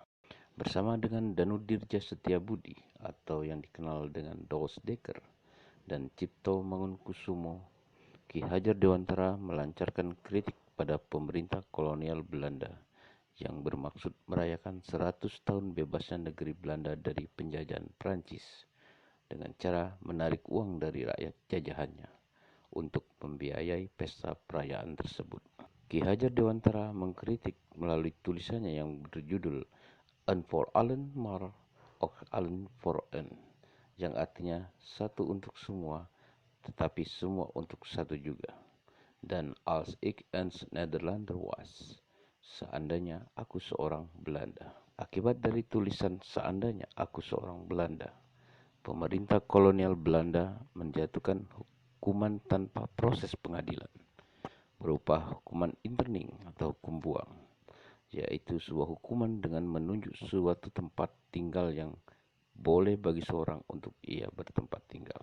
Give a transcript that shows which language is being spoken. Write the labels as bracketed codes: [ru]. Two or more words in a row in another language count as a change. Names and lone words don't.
[id] Bersama dengan Danudirja Setiabudi atau yang dikenal dengan Dos Dekker dan Cipto Mangunkusumo, Ki Hajar Dewantara melancarkan kritik pada pemerintah kolonial Belanda yang bermaksud merayakan 100 tahun bebasnya negeri Belanda dari penjajahan Prancis dengan cara menarik uang dari rakyat jajahannya untuk membiayai pesta perayaan tersebut. Ki Hajar Dewantara mengkritik melalui tulisannya yang berjudul [nl] "Een voor allen, maar ook allen voor een", [id] yang artinya satu untuk semua, tetapi semua untuk satu juga. [nl] Dan "Als ik een Nederlander was", [id] seandainya aku seorang Belanda. Akibat dari tulisan "seandainya aku seorang Belanda", pemerintah kolonial Belanda menjatuhkan hukuman tanpa proses pengadilan berupa hukuman interning atau hukum buang, yaitu sebuah hukuman dengan menunjuk suatu tempat tinggal yang boleh bagi seorang untuk ia bertempat tinggal.